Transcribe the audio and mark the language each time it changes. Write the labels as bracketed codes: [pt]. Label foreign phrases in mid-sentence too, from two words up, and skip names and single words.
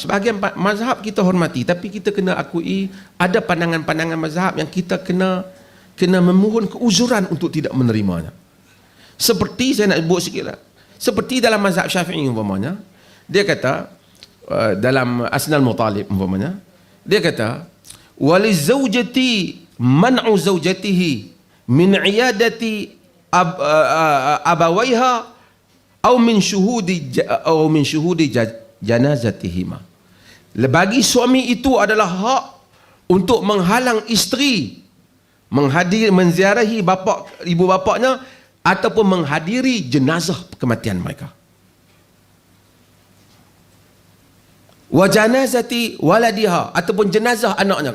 [ms] Sebahagian mazhab kita hormati, tapi kita kena akui ada pandangan-pandangan mazhab yang kita kena memohon keuzuran untuk tidak menerimanya. Seperti saya nak sebut sikit lah. Seperti dalam mazhab Syafi'i umpamanya, dia kata dalam Asnal Mutalib umpamanya, dia kata [ar] وللزوج منع زوجته من عيادة أبويها أو من شهود جنازتهما. [ms] Bagi suami itu adalah hak untuk menghalang isteri menziarahi ibu bapaknya ataupun menghadiri jenazah kematian mereka. [ar] وجنازة ولدها, [ms] ataupun jenazah anaknya.